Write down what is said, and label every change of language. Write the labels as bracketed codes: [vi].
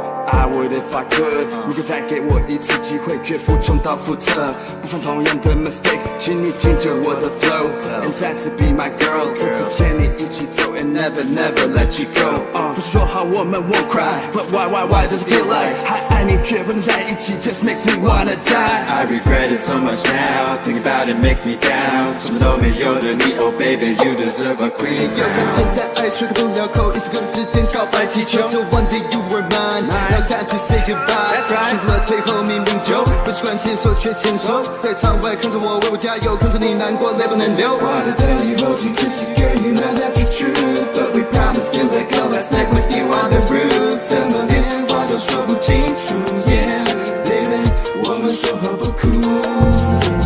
[en] I would if I could， [zh] 如果再给我一次机会，绝不重蹈覆辙，不犯同样的 [en] mistake， [zh] 请你听着我的 [en] flow， [zh] and 再次 [en] be my girl， [zh] 这次牵你一起走 ， [en] and never let you go。 [zh] 不是说好我们 [en] won't cry，but why does it feel like [zh] 还爱你却不能在一起 [en] ，just makes me wanna die。I regret it so much now，think about it makes me down， [zh] 什么都没有的你 [en] ，Oh baby，you deserve a queen。 [zh] 有时简单爱说个不了口，一直够的时间告白气球，就 [en] one day you were mine。 Now time to say goodbye， [zh] 选择了最后冥冥中，不习惯牵手却牵手，在场外看着我为我加油，看着你难过泪不能流。 [en] wanna tell you hold you kiss you girl you know that's the truth， but we promise to let go last night with you on the roof， [zh] 怎么连话都说不清楚 [en] ，Yeah baby， [zh] 我们说好不哭。